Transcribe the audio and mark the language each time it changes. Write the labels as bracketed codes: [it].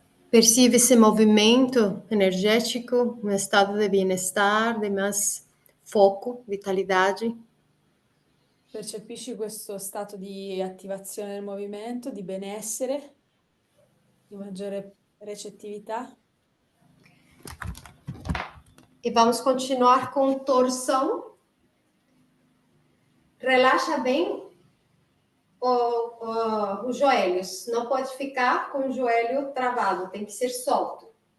[pt] Percebe esse movimento energético, um estado de bem-estar, de mais foco, vitalidade. [it] Percepisci questo stato di attivazione del movimento, di benessere, di maggiore recettività. [pt] E vamos continuar com torção. Relaxa bem os joelhos. Não pode ficar com o joelho travado, tem que ser solto.